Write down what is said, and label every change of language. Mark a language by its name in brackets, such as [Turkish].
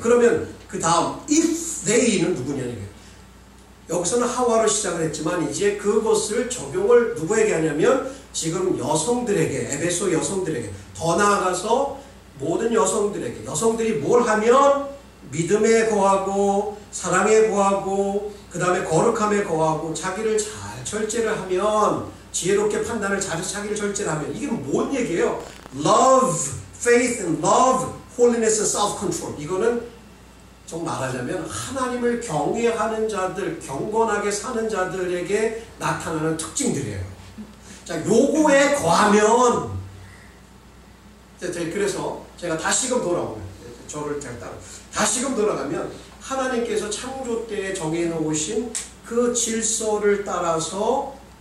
[Korean] 그러면 그 다음 if they는 누구냐는 거예요. 여기서는 하와로 시작을 했지만 이제 그것을 적용을 누구에게 하냐면 지금 여성들에게, 에베소 여성들에게, 더 나아가서 모든 여성들에게, 여성들이 뭘 하면 믿음에 거하고 사랑에 거하고 그 다음에 거룩함에 거하고 자기를 잘 절제를 하면 지혜롭게 판단을 잘해서 자기를 절제를 하면 이게 뭔 얘기예요? [English] Love, faith and love, holiness and self-control. [Korean] 이거는 좀 말하자면 하나님을 경외하는 자들, 경건하게 사는 자들에게 나타나는 특징들이에요. 자, 요거에 거하면 그래서 제가 다시금 돌아오면 저를 다시금 돌아가면 하나님께서 창조 때에 정해놓으신 그 질서를 따라서